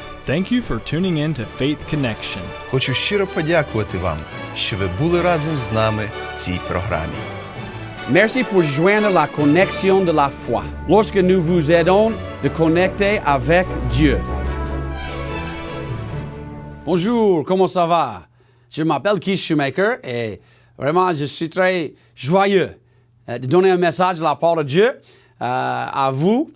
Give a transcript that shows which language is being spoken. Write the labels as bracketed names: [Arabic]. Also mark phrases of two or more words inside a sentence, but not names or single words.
[English] Thank you for tuning in to Faith Connection. [Ukrainian] Хочу щиро подякувати вам, що ви були разом з нами в цій програмі. [French] Merci pour joindre la connexion de la foi. Lorsque nous vous aidons de connecter avec Dieu. Bonjour, comment ça va? Je m'appelle Keith Shoemaker et vraiment je suis très joyeux de donner un message de la part de Dieu à vous.